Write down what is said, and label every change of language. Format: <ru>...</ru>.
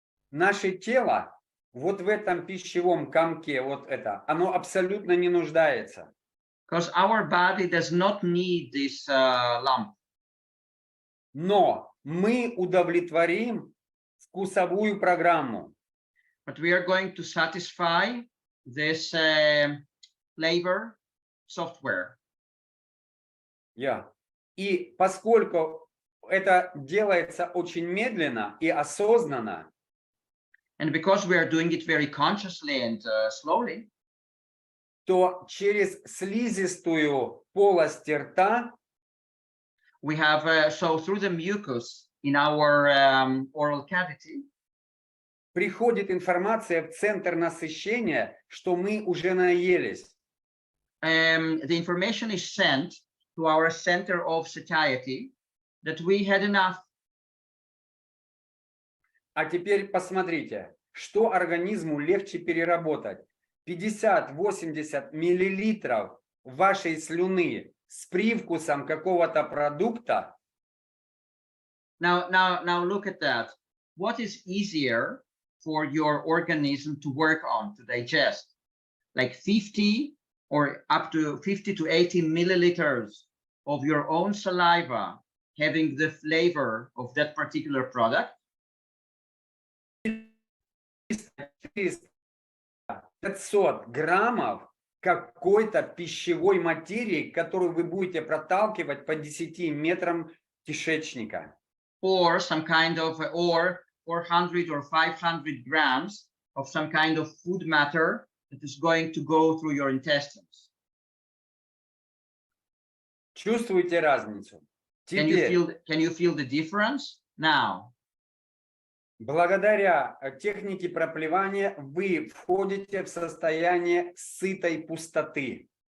<ru>Наше тело вот в этом пищевом комке, вот это, оно абсолютно не нуждается.</ru> <en>Because our body does not need this lump.</en> <ru>Но мы удовлетворим вкусовую программу.</ru> <en>But we are going to satisfy this flavor software.</en> <ru>И поскольку это делается очень медленно и осознанно,</ru> <en>And because we are doing it very consciously and slowly,</en> <ru>то через слизистую полость рта</ru> <en>we have, so through the mucus in our oral cavity,</en> <ru>приходит информация в центр насыщения, что мы уже наелись.</ru> <en>the information is sent to our center of satiety that we had enough.</en> <ru>А теперь посмотрите, что организму легче переработать. 50-80 миллилитров вашей слюны с привкусом какого-то продукта.</ru> <en>Now look at that. What is easier for your organism to work on, to digest? Like 50 or up to 50 to 80 milliliters of your own saliva having the flavor of that particular product?</en> <ru>500 граммов какой-то пищевой материи, которую вы будете проталкивать по 10 метрам кишечника.</ru> <en>Or some kind of, or 400 or 500 grams of some kind of food matter that is going to go through your intestines.</en> <ru>Чувствуете разницу?</ru> <en>Can you feel the difference now?</en> <ru>Благодаря технике проплевания вы входите в состояние сытой пустоты.</ru>